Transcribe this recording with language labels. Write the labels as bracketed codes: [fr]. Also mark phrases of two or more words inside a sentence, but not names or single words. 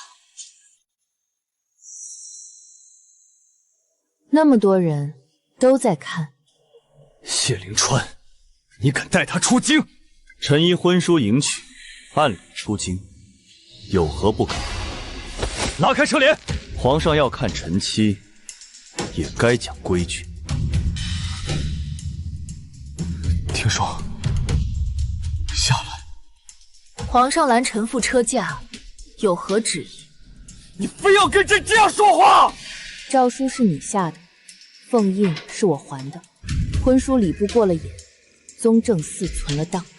[zh] 那么多人都在看。谢灵川，你敢带他出京？臣依婚书迎娶，按理出京，有何不可？拉開車簾！皇上要看臣妻，也該講規矩。聽說，下來。皇上攔臣婦車駕，有何旨意？你非要跟朕這樣說話？詔書是你下的，鳳印是我還的，婚書禮部過了眼，宗正寺存了當。